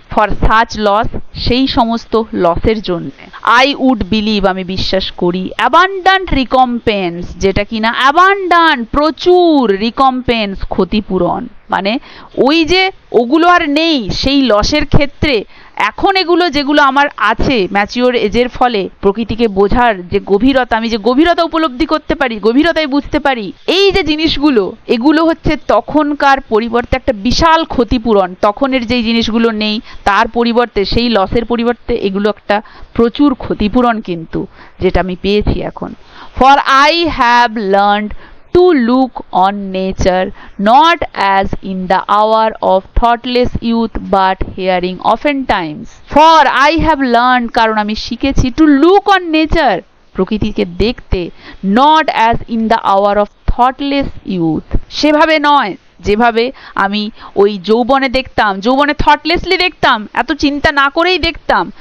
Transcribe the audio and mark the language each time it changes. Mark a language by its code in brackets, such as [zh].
[bn] For such loss, সেই সমস্ত লসের জন্য আই উড বিলিভ, আমি বিশ্বাস করি, অ্যাবান্ডান্ট রিকম্পেন্স, যেটা কিনা অ্যাবান্ডান্ট, প্রচুর, রিকম্পেন্স, ক্ষতিপূরণ, মানে ওই যে ওগুলো আর নেই, সেই লসের ক্ষেত্রে এখন এগুলো যেগুলো আমার আছে ম্যাচিওর এজের ফলে, প্রকৃতিকে বোঝার যে গভীরতা, আমি যে গভীরতা উপলব্ধি করতে পারি, গভীরতায় বুঝতে পারি, এই যে জিনিসগুলো, এগুলো হচ্ছে তখনকার পরিবর্তে একটা বিশাল ক্ষতিপূরণ। তখনের যেই জিনিসগুলো নেই তার পরিবর্তে, সেই লসের পরিবর্তে এগুলো একটা প্রচুর ক্ষতিপূরণ কিন্তু, যেটা আমি পেয়েছি এখন। [en] For I have learned to look on nature not as in the hour of thoughtless youth but hearing oftentimes. For I have learned, [bn] কারণ আমি শিখেছি, [en] to look on nature, [bn] প্রকৃতিকে দেখতে, [en] not as in the hour of thoughtless youth, [bn] সেভাবে নয় যেভাবে আমি ওই যৌবনে দেখতাম, যৌবনে থটলেসলি দেখতাম, এত চিন্তা না করেই দেখতাম।